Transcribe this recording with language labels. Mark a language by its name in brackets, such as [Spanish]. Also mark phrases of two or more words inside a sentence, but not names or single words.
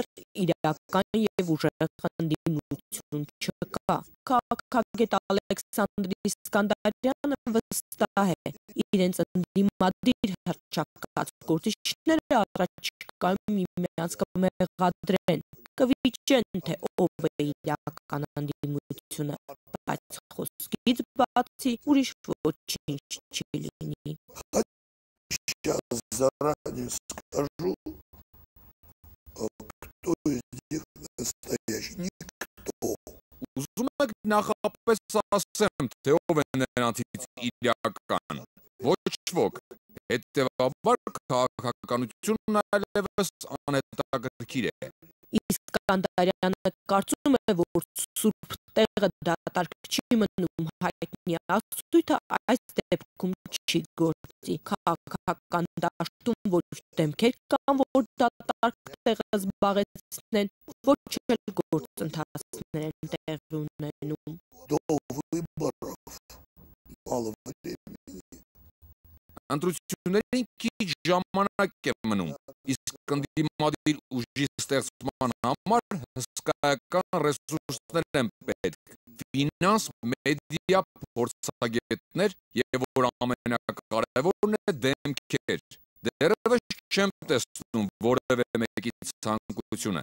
[Armenian] իրական և ուժեղ ընդդիմություն չկա։ Քաղաքագետ Ալեքսանդր Իսկանդարյանը վստահ է, իրենց ընդդիմադիր հռչակած գործիչները առաջիկայում միմյանց կմեղադրեն, կվիճեն, թե ով է իրական ընդդիմությունը, բայց խոսքից բացի ուրիշ ոչինչ չի լինի։ [Russian] Сейчас заранее скажу, кто из них настоящий, никто. [Armenian] Ուզում եք նախապես ասեմ, թե ով է նրանցից իրական, ոչ ոք, հետևաբար քաղաքականությունն այլևս անհետաքրքիր է։ Իսկանդարյանը կարծում է, որ սուրբ տեղը դատարկ չի մնում, հայտնի ասույթը այս դեպքում չի գործի։ Քաղաքական դաշտում ոչ դեմքեր կան, որ դատարկ տեղը զբաղեցնեն, ոչ էլ գործընթացներ են տեղի ունենում։ [Russian] До выборов мало времени. [Armenian] Ընտրություններին քիչ ժամանակ է մնում, իսկ ընդդիմադիր ուժի ստեղծման համար հսկայական ռեսուրսներ են պետք, ֆինանս, մեդիա, փորձագետներ եւ որ ամենակարևորն է դեմքեր։ Դեռևս չեմ տեսնում որևէ մեկի ցանկությունը։